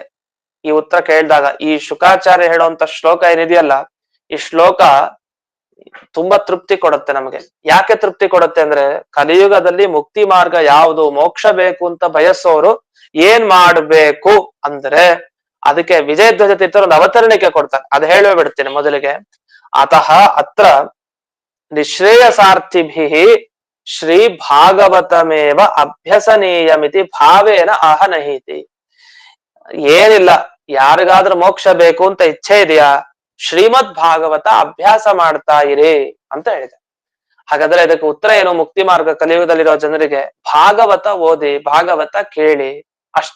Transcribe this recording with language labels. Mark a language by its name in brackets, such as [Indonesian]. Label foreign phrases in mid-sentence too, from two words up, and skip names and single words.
[Kannada] ಈ ಉತ್ತರ ಕೇಳಿದಾಗ ಈ ಶುಕಾಚಾರ್ಯ ಹೇಳುವಂತ ಶ್ಲೋಕ ಏನಿದೆಯಲ್ಲ, ಈ ಶ್ಲೋಕ ತುಂಬಾ ತೃಪ್ತಿ ಕೊಡುತ್ತೆ ನಮಗೆ. ಯಾಕೆ ತೃಪ್ತಿ ಕೊಡುತ್ತೆ ಅಂದ್ರೆ, ಕಲಿಯುಗದಲ್ಲಿ ಮುಕ್ತಿ ಮಾರ್ಗ ಯಾವುದು, ಮೋಕ್ಷ ಬೇಕು ಅಂತ ಬಯಸೋರು ಏನ್ ಮಾಡ್ಬೇಕು ಅಂದ್ರೆ ಅದಕ್ಕೆ ವಿಜಯಧ್ವಜ ತೀರ್ಥರು ಒಂದು ಅವತರಣಿಕೆ ಕೊಡ್ತಾರೆ. ಅದು ಹೇಳೇ ಬಿಡ್ತೀನಿ ಮೊದಲಿಗೆ. [Sanskrit] ಅತಃ ಅತ್ರ ನಿಶ್ರೇಯಸಾರ್ಥಿಭಿ ಶ್ರೀ ಭಾಗವತಮೇವ ಅಭ್ಯಸನೀಯಮಿತಿ ಭಾವೇನ ಆಹನಹೀತಿ. [Kannada] ಏನಿಲ್ಲ, ಯಾರಿಗಾದ್ರೂ ಮೋಕ್ಷ ಬೇಕು ಅಂತ ಇಚ್ಛೆ ಇದೆಯಾ, ಶ್ರೀಮದ್ ಭಾಗವತ ಅಭ್ಯಾಸ ಮಾಡ್ತಾ ಇರಿ ಅಂತ ಹೇಳಿದೆ. ಹಾಗಾದ್ರೆ ಇದಕ್ಕೆ ಉತ್ತರ ಏನು? ಮುಕ್ತಿ ಮಾರ್ಗ ಕಲಿಯುಗದಲ್ಲಿರೋ ಜನರಿಗೆ ಭಾಗವತ ಓದಿ, ಭಾಗವತ ಕೇಳಿ ಅಷ್ಟೆ.